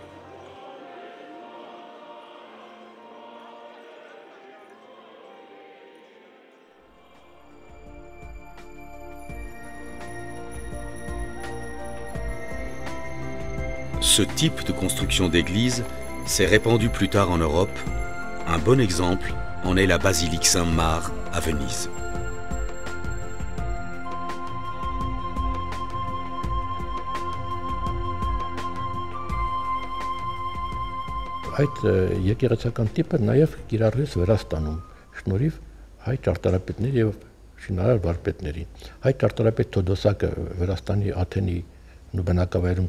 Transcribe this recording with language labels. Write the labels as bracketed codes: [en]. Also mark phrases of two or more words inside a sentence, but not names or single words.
[fr] Ce type de construction d'église s'est répandu plus tard en Europe. Un bon exemple en est la basilique Saint-Marc à Venise. [hy] Այդ եկեղեցական տիպը նաև կիրառվեց Վրաստանում, շնորհիվ հայ ճարտարապետների եւ շինարար վարպետների։ Հայ ճարտարապետ Թոդոսակը Վրաստանի Աթենի բնակավայրում